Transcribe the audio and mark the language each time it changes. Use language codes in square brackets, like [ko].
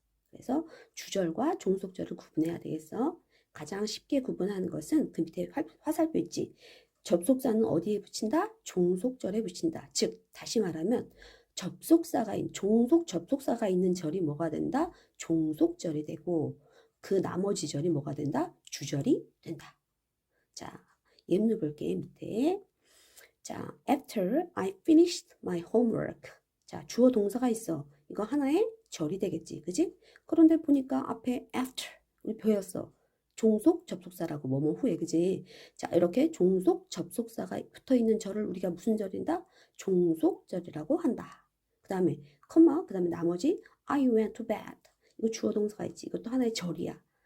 [ko] 그래서 주절과 종속절을 구분해야 되겠어. 가장 쉽게 구분하는 것은 그 밑에 화살표 있지. 접속사는 어디에 붙인다? 종속절에 붙인다. 즉 다시 말하면 종속 접속사가 있는 절이 뭐가 된다? 종속절이 되고 그 나머지 절이 뭐가 된다? 주절이 된다. 자, 예문을 볼게, 밑에. 자, [en] after I finished my homework. [ko] 자, 주어 동사가 있어. 이거 하나의 절이 되겠지, 그지? 그런데 보니까 앞에 after, 우리 배웠어. 종속 접속사라고, 뭐뭐 후에, 그지? 자, 이렇게 종속 접속사가 붙어있는 절을 우리가 무슨 절인다? 종속절이라고 한다. 그 다음에, 그 다음에 나머지 [en] I went to bed. [ko] 이거 주어 동사가 있지. 이것도 하나의 절이야.